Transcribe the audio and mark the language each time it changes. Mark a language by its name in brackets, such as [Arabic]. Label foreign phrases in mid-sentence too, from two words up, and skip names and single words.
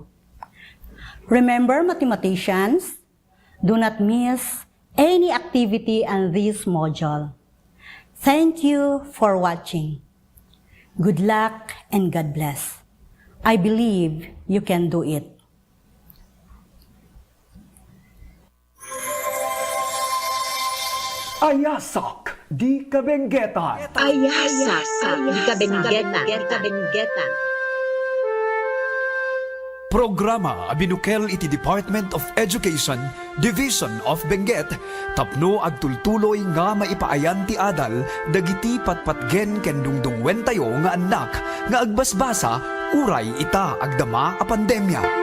[English] Remember, mathematicians, do not miss any activity in this module. Thank you for watching. Good luck and God bless. I believe you can do it. [Kankanaey] Ayasak Di Kabenguetan. Ayasak Di Kabenguetan. [Iloko] Programa binukel iti Department of Education, Division of Benguet, tapno agtultuloy nga maipaayan ti adal, dagiti patpatgen ken dungdungwen tayo nga anak, nga agbasbasa, uray ita agdama a pandemya.